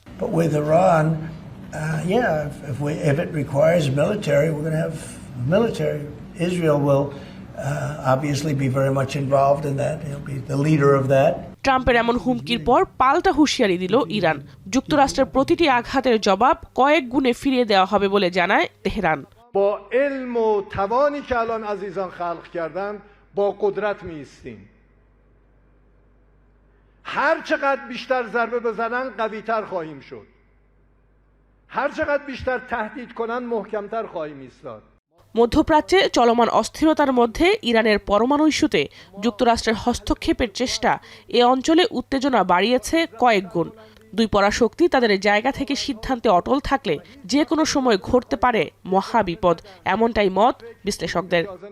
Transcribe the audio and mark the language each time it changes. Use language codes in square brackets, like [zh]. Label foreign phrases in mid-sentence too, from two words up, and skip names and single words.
[bn] ট্রাম্পের এমন হুমকির পর পাল্টা হুঁশিয়ারি দিল ইরান। যুক্তরাষ্ট্রের প্রতিটি আঘাতের জবাব কয়েক গুণে ফিরিয়ে দেওয়া হবে বলে জানায় তেহরান। [fa] با علم و توانی که الان عزیزان خلق کردن با قدرت می‌ایستیم. هر چقدر بیشتر ضربه بزنن قوی‌تر خواهیم شد. هر چقدر بیشتر تهدید کنن محکم‌تر خواهیم ایستاد. [bn] মধ্যপ্রাচ্যে চলমান অস্থিরতার মধ্যে ইরানের পরমাণু ইস্যুতে যুক্তরাষ্ট্রের হস্তক্ষেপের চেষ্টা এ অঞ্চলে উত্তেজনা বাড়িয়েছে কয়েক গুণ। দুই পরাশক্তি তাদের জায়গা থেকে সিদ্ধান্তে অটল থাকলে যে কোনো সময় ঘটতে পারে মহা বিপদ, এমনটাই মত বিশ্লেষকদের।